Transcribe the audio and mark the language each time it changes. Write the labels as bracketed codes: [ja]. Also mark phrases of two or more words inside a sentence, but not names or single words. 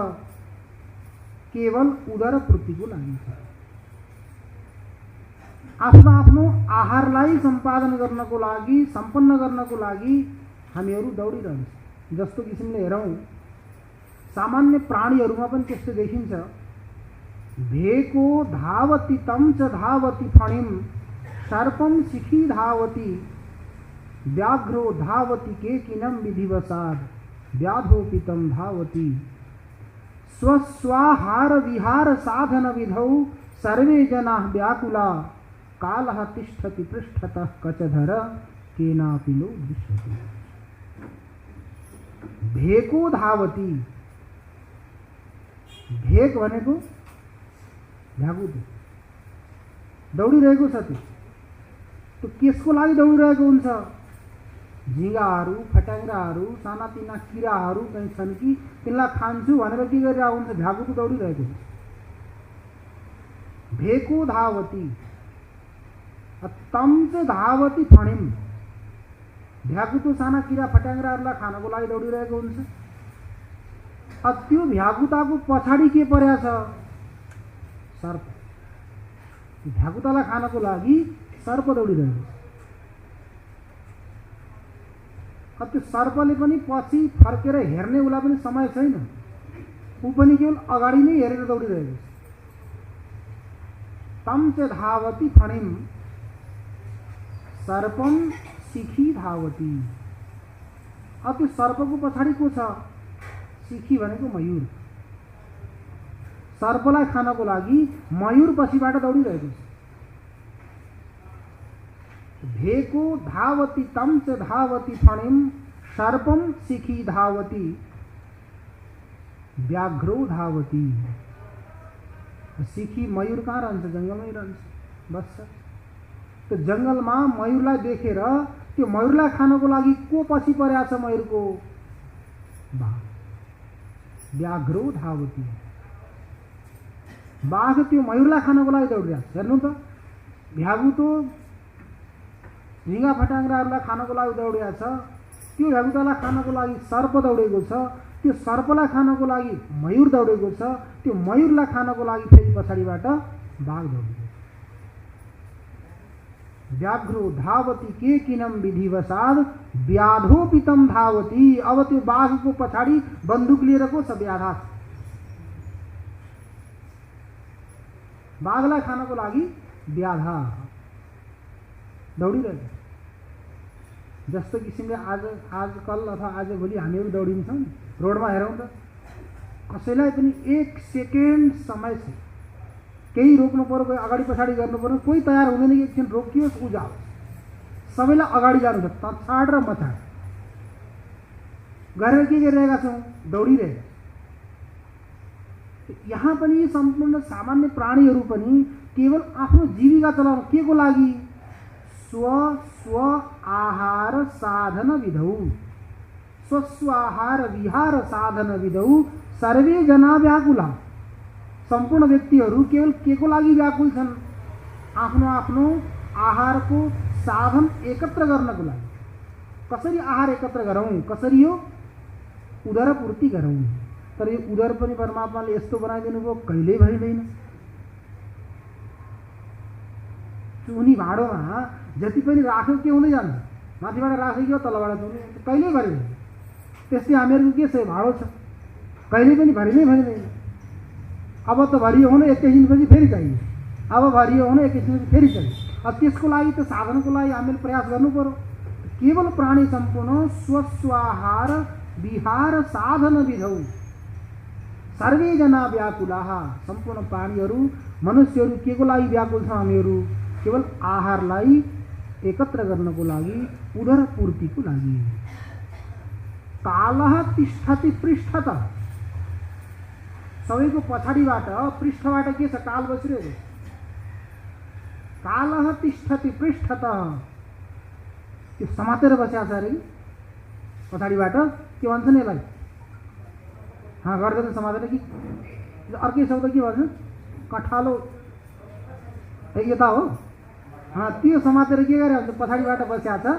[ne] केवल उदरपूर्तिको लागि छ। आफ्नो आफ्नो आहारलाई सम्पादन गर्नको लागि, सम्पन्न गर्नको लागि हामीहरू दौडिरहन्छौँ। जस्तो किसिमले हेरौँ सामान्य प्राणीहरूमा पनि त्यस्तो देखिन्छ। [sa] भेको धावती तं च धावती फणिम सर्पम शिखी धावती व्याघ्रो धावती केकिनं विधिवसाद व्याधोपितं धावती स्वस्वाहार विहार साधन विधौ सर्वे जनाः व्याकुला कालः तिष्ठति पृष्ठतः कचधर केनापि नो दृश्यते। भेको धावती, [ne] भेक भनेको भ्यागुतो दौडिरहेको छ। त्यो केसको लागि दौडिरहेको हुन्छ? झिँगाहरू फट्याङ्ग्राहरू सानातिना किराहरू कहीँ छन् कि तिनलाई खान्छु भनेर के गरिरहेको हुन्छ? भ्यागुतो दौडिरहेको हुन्छ। [sa] भेको धावती तं च धावती फणिम, [ne] भ्यागुतो साना किरा फट्याङ्ग्राहरूलाई खानको लागि दौडिरहेको हुन्छ। त्यो भ्यागुताको पछाडि के परेको छ? सर्प। भ्यागुतालाई खानको लागि सर्प दौडिरहेको छ। त्यो सर्पले पनि पछि फर्केर हेर्ने उसलाई पनि समय छैन, ऊ पनि केवल अगाडि नै हेरेर दौडिरहेको छ। [sa] तं च धावती फणिम सर्पम शिखी धावती। [ne] त्यो सर्पको पछाडि को छ? शिखी भनेको मयूर। सर्पलाई खानको लागि मयूर पछिबाट दौडिरहेको छ। [sa] भेको धावती तं च धावती फणिम सर्पम शिखी धावती व्याघ्रो धावती। [ne] शिखी मयूर कहाँ रहन्छ? जङ्गलमै रहन्छ, बस्छ। त्यो जङ्गलमा मयूरलाई देखेर त्यो मयूरलाई खानको लागि को पछि परेको छ? मयूरको बाघ। [sa] व्याघ्रो धावती, [ne] बाघ त्यो मयूरलाई खानको लागि दौडिरहेको छ। हेर्नु त, भ्यागुतो झिँगा फट्याङ्ग्राहरूलाई खानको लागि दौडिरहेको छ, त्यो भ्यागुतालाई खानको लागि सर्प दौडेको छ, त्यो सर्पलाई खानको लागि मयूर दौडेको छ, त्यो मयूरलाई खानको लागि फेरि पछाडिबाट बाघ दौडेको छ। [sa] व्याघ्रो धावती केकिनं विधिवसाद व्याधोपितं धावती। [ne] अब त्यो बाघको पछाडि बन्दुक लिएर को छ? व्याधा। बाघलाई खानको लागि व्याधा दौडिरहेको। जस्तो किसिमले आजकल अथवा आजभोलि हामीहरू दौडिन्छौँ रोडमा, हेरौँ त कसैलाई पनि एक सेकेन्ड समय छ, केही रोक्नु पर्यो, कोही अगाडि पछाडि गर्नु पर्यो, कोही तयार हुँदैन कि एकछिन रोकियोस् ऊ जाओस्। सबैलाई अगाडि जानु छ, तछाड र मछाड गरेर के गरिरहेका छौँ? दौडिरहेका। यहाँ पनि सम्पूर्ण सामान्य प्राणीहरू पनि केवल आफ्नो जीविका चलाउन के को लागि? [sa] स्व आहार साधन विधौ, स्वस्वाहार विहार साधन विधौ सर्वे जना व्याकुला। [ne] सम्पूर्ण व्यक्तिहरू केवल के को लागि व्याकुल छन्? आफ्नो आफ्नो आहारको साधन एकत्र गर्नको लागि। कसरी आहार एकत्र गरौँ? कसरी यो उदरपूर्ति गरौँ? तर यो उदर पनि परमात्माले यस्तो बनाइदिनु भयो, कहिल्यै भरिँदैन। चुनी भाँडोमा जति पनि राख्यो के हुँदै जान्छ? माथिबाट राखेको तलबाट चुनी, कहिल्यै भरिँदैन। त्यस्तै हामीहरूको के छ? भाँडो छ, कहिल्यै पनि भरिँदैन। अब त भरियो भने एकैछिनपछि फेरि चाहियो, अब भरियो भने एकैछिनपछि फेरि चाहियो। अब त्यसको लागि त साधनको लागि हामीले प्रयास गर्नु पर्यो। केवल प्राणी सम्पूर्ण [sa] स्वस्वाहार विहार साधन विधौ सर्वे जना व्याकुलाः। [ne] सम्पूर्ण प्राणीहरू मनुष्यहरू के को लागि व्याकुल छौँ? हामीहरू केवल आहारलाई एकत्र गर्नको लागि, उदर पूर्तिको लागि। [sa] कालः तिष्ठति पृष्ठतः, [ne] सबैको पछाडिबाट पृष्ठबाट के छ? काल बसिरहेको। [sa] कालः तिष्ठति पृष्ठतः, [ne] त्यो समातेर बसेको छ अरे पछाडिबाट। के भन्छन् यसलाई? गर्दैन समातेर कि अर्कै शब्द के भन्छ? कठालो यता हो। त्यो समातेर के गरे भन्छ? पछाडिबाट बसेको छ।